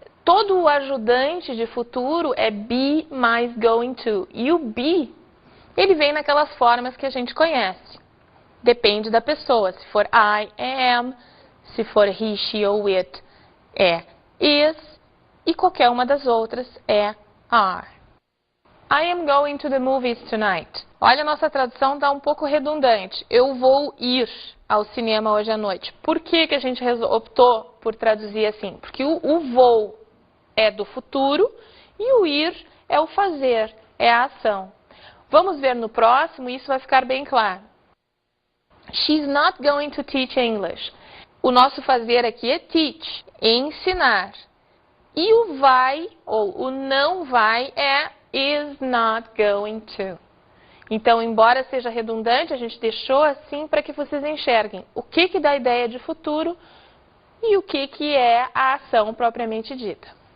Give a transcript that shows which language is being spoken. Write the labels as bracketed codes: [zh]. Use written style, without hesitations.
[pt] Todo o ajudante de futuro é be mais going to. E o be, ele vem naquelas formas que a gente conhece. Depende da pessoa. Se for I, é am. Se for he, she ou it, é is. E qualquer uma das outras é are. [en] I am going to the movies tonight. [pt] Olha, a nossa tradução está um pouco redundante. Eu vou ir ao cinema hoje à noite. Por que a gente optou por traduzir assim? Porque o vou é do futuro e o ir é o fazer, é a ação. Vamos ver no próximo e isso vai ficar bem claro. [en] She's not going to teach English. [pt] O nosso fazer aqui é teach, ensinar. E o vai ou o não vai é is not going to. Então, embora seja redundante, a gente deixou assim para que vocês enxerguem o que dá ideia de futuro e o que é a ação propriamente dita.